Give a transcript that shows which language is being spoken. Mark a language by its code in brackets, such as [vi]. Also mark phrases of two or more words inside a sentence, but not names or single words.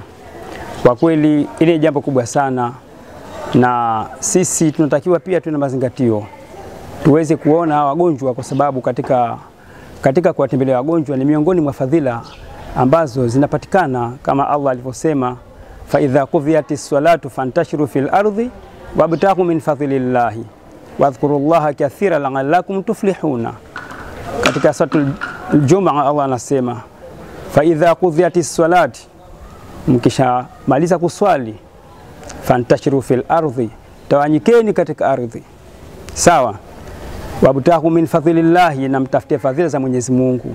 [sw] Kwa kweli ile ni jambo kubwa sana, na sisi tunatakiwa pia tuna mazingatio tuweze kuona wagonjwa, kwa sababu katika kuwatembelea wagonjwa ni miongoni mwa fadhila ambazo zinapatikana kama Allah alivyosema, [ar] فإذا قضيت الصلاة فانتشروا في الأرض وابتغوا من فضل الله واذكروا الله كثيرا لعلكم تفلحون. [sw] Katika suratul Jumaa Allah anasema [ar] فإذا قضيت الصلاة, [sw] mkisha maliza kuswali, [ar] فانتشروا في الأرض, [sw] tawanyikeni katika ardhi, sawa, [ar] وابتغوا من فضل الله, [sw] na mtafute fadhila za Mwenyezi Mungu.